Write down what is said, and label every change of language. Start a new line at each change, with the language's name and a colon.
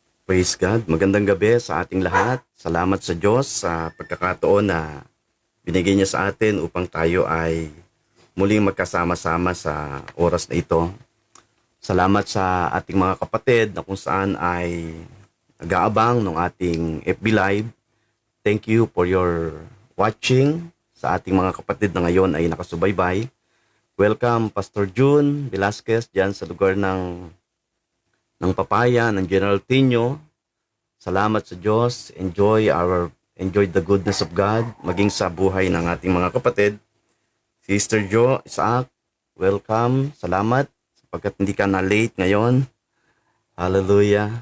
Filipino: Praise God. Magandang gabi sa ating lahat. Salamat sa Diyos sa pagkakataon na binigay niya sa atin upang tayo ay muling magkasama-sama sa oras na ito. Salamat sa ating mga kapatid na kung saan ay nag-aabang ng ating FB Live.
English: Thank you for your watching.
Filipino: Sa ating mga kapatid na ngayon ay nakasubaybay. Welcome Pastor June Velasquez dyan sa lugar ng Papaya, ng General Tino. Salamat sa Diyos.
English: Enjoy the goodness of God.
Filipino: Maging sa buhay ng ating mga kapatid. Sister Jo, Isaac, welcome. Salamat sapagkat hindi ka na late ngayon. Hallelujah.